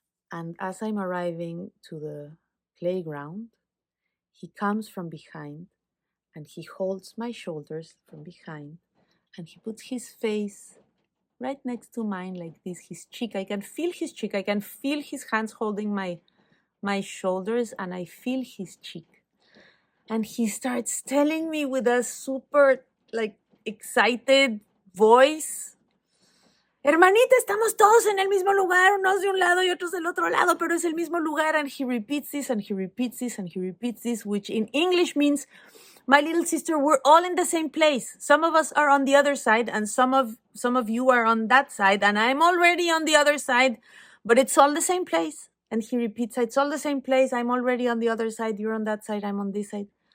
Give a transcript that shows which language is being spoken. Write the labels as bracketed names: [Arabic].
[English] And as I'm arriving to the playground, he comes from behind and he holds my shoulders from behind, and he puts his face right next to mine like this, his cheek. I can feel his cheek. I can feel his hands holding my shoulders, and I feel his cheek. And he starts telling me with a super like excited voice, [Spanish] hermanita, estamos todos en el mismo lugar, unos de un lado y otros del otro lado, pero es el mismo lugar. [English] And he repeats this, and he repeats this, and he repeats this, which in English means, my little sister, we're all in the same place. Some of us are on the other side, and some of you are on that side, and I'm already on the other side, but it's all the same place. And he repeats, it's all the same place. I'm already on the other side. You're on that side. I'm on this side.